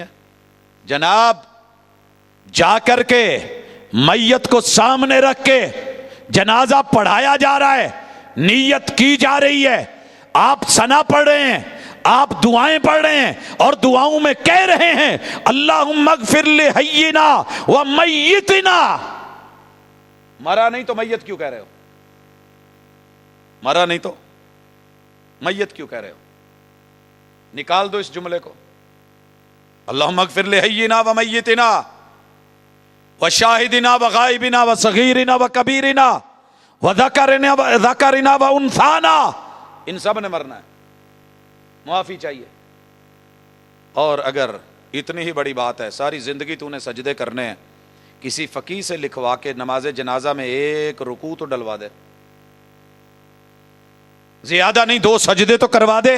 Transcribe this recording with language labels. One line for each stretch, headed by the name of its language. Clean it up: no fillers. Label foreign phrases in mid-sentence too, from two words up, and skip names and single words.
Urdu: جناب جا کر کے میت کو سامنے رکھ کے جنازہ پڑھایا جا رہا ہے, نیت کی جا رہی ہے, آپ ثنا پڑھ رہے ہیں, آپ دعائیں پڑھ رہے ہیں, اور دعاؤں میں کہہ رہے ہیں
Arabic: اللہم اغفر لحینا و میتنا.
Urdu: مرا نہیں تو میت کیوں کہہ رہے ہو؟ مرا نہیں تو میت کیوں کہہ رہے ہو؟ نکال دو اس جملے کو.
Arabic: اللہم اغفر لحینا و میتنا و شاہدنا و غائبنا و صغیرنا و کبیرنا و ذکرنا و انثانا.
Urdu: ان سب نے مرنا ہے, معافی چاہیے. اور اگر اتنی ہی بڑی بات ہے, ساری زندگی تو نے سجدے کرنے ہیں, کسی فقیہ سے لکھوا کے نماز جنازہ میں ایک رکوع تو ڈلوا دے, زیادہ نہیں 2 سجدے تو کروا دے.